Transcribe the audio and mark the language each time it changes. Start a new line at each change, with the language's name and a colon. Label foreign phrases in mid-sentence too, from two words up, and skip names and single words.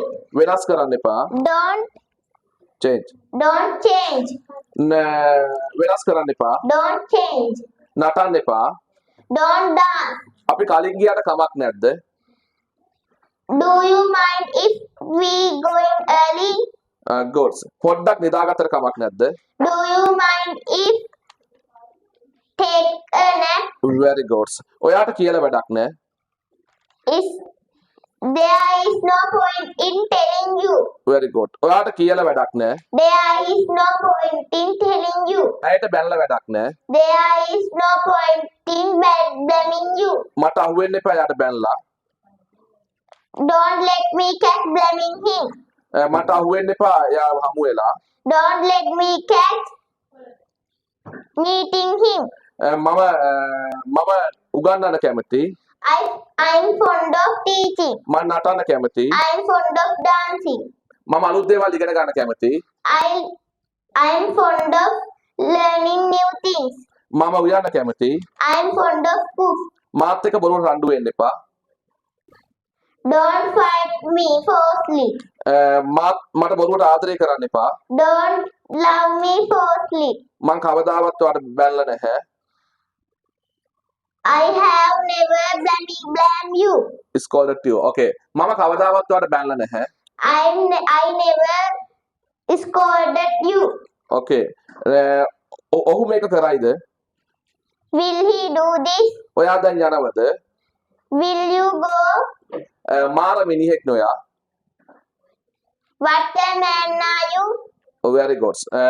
Sinhala: වෙනස් කරන්න එපා.
English: Don't
Sinhala: change. වෙනස් කරන්න එපා.
English: Don't change.
Sinhala: නටන්න එපා.
English: Don't dance.
Sinhala: අපි කලින් ගියාට කමක් නැද්ද?
English: Do you mind if we going early? good.
Sinhala: පොඩ්ඩක් නිදාගත්තට කමක් නැද්ද?
English: Do you mind if take a nap? very good.
Sinhala: ඔයාට කියලා වැඩක් නැහැ.
English: There is no point in telling you. very good.
Sinhala: ඔයාට කියලා වැඩක් නැහැ.
English: There is no point in telling you.
Sinhala: ඇයට බැනලා වැඩක් නැහැ.
English: There is no point in blaming you.
Sinhala: මට අහුවෙන්න එපා එයාට බැනලා.
English: Don't let me catch blaming him.
Sinhala: මට අහුවෙන්න එපා එයා හමු වෙලා.
English: Don't let me catch meeting him.
Sinhala: මම උගන්නන්න කැමති.
English: I'm fond of teaching.
Sinhala: මම නටන්න කැමති.
English: I'm fond of dancing.
Sinhala: මම අලුත් දේවල් ඉගෙන ගන්න කැමති.
English: I'm fond of learning new things.
Sinhala: මම උයන්න කැමති.
English: I'm fond of cook.
Sinhala: මාත් එක්ක බොරුවට රණ්ඩු වෙන්න එපා.
English: Don't fight me falsely.
Sinhala: මට බොරුවට ආදරය කරන්න එපා.
English: Don't love me falsely.
Sinhala: මං කවදාවත් ඔයාට බැනලා නැහැ.
English: I have never blamed you. scolded you.
Sinhala: Okay. මම කවදාවත් ඔයාට බැනලා නැහැ.
English: I never scolded you.
Sinhala: Okay. ඔහු මේක කරයිද?
English: Will he do this?
Sinhala: ඔයා දැන් යනවද?
English: Will you go?
Sinhala: මාර මිනිහෙක් නෝයා.
English: What a man are you? Very good.